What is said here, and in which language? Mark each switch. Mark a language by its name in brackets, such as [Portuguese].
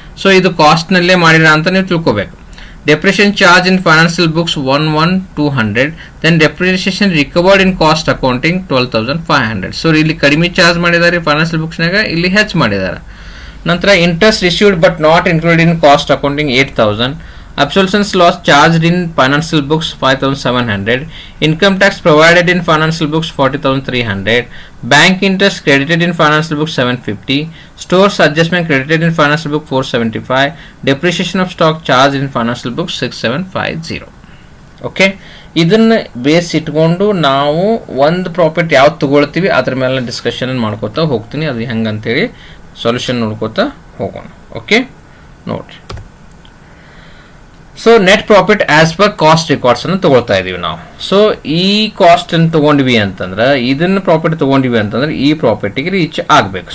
[Kannada] So ಇದು ಕಾಸ್ಟ್ನಲ್ಲೇ ಮಾಡಿರ ಅಂತ ನೀವು ತಿಳ್ಕೋಬೇಕು. [English] Depreciation charge in financial books 11200. Then depreciation recovered in cost accounting 12500. [Kannada] So ಇಲ್ಲಿ ಕಡಿಮೆ ಚಾರ್ಜ್ ಮಾಡಿದ್ದಾರೆ ಫೈನಾನ್ಷಿಯಲ್ ಬುಕ್ಸ್ನಾಗ, ಇಲ್ಲಿ ಹೆಚ್ಚು ಮಾಡಿದ್ದಾರೆ. [English] ನಂತರ interest received but not included in cost accounting 8000. Absolutions loss charged in financial books 5700. Income tax provided in financial books 40300. Bank interest credited in financial book 750. Stores adjustment credited in financial book 475. Depreciation of stock charged in financial book 6750. [Kannada] Okay, ಇದನ್ನು base ಇಟ್ಕೊಂಡು ನಾವು ಒಂದು profit ಯಾವ್ದು ತಗೊಳ್ತೀವಿ ಅದ್ರ ಮೇಲೆ discussion ಮಾಡ್ಕೋತಾ ಹೋಗ್ತೀನಿ. ಅದು ಹೆಂಗಂತೇಳಿ ಸೊಲ್ಯೂಷನ್ ನೋಡ್ಕೋತಾ ಹೋಗೋಣ. ಓಕೆ, ನೋಡ್ರಿ. So net profit as per cost records ಅನ್ನು ತಗೊಳ್ತಾ ಇದೀವಿ ನಾವು. ಸೊ ಈ ಕಾಸ್ಟ್ ಅನ್ನು ತಗೊಂಡ್ವಿ ಅಂತಂದ್ರೆ, ಇದನ್ನ ಪ್ರಾಫಿಟ್ ತಗೊಂಡ್ವಿ ಅಂತಂದ್ರೆ ಈ ಪ್ರಾಫಿಟ್ಗೆ ರೀಚ್ ಆಗಬೇಕು.